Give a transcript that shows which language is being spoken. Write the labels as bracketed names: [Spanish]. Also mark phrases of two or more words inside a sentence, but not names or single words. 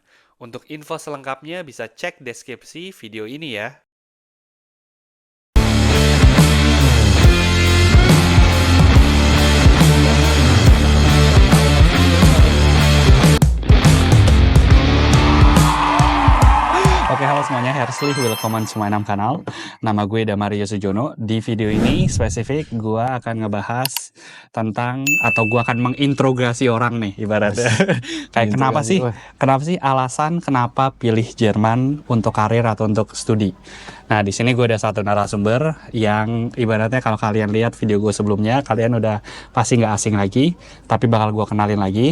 [Indonesian] Untuk info selengkapnya bisa cek deskripsi video ini ya. Oke, halo semuanya, [German] herzlich willkommen zu meinem kanal. [Indonesian] Nama gue Damario Sujono. Di video ini spesifik gue akan ngebahas tentang, atau gue akan mengintrogasi orang nih ibaratnya. Kayak kenapa sih alasan kenapa pilih Jerman untuk karir atau untuk studi. Nah, di sini gue ada satu narasumber yang ibaratnya kalau kalian lihat video gue sebelumnya, kalian udah pasti nggak asing lagi, tapi bakal gue kenalin lagi.